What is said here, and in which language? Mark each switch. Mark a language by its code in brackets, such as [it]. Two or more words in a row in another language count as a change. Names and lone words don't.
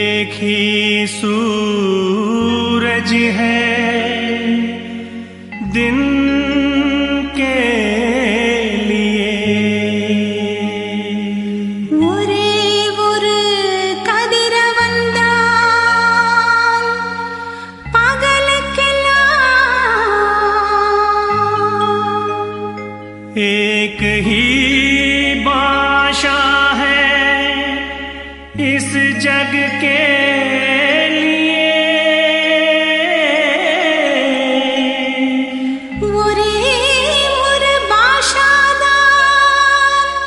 [hi] एक ही सूरज है दिन के लिए [ta] ஒரே ஒரு கதிரவன்தான் பகலுக்கெல்லாம் [hi] एक ही भाषा है इस जग के [ta] ஒரே ஒரு பாஷாதான்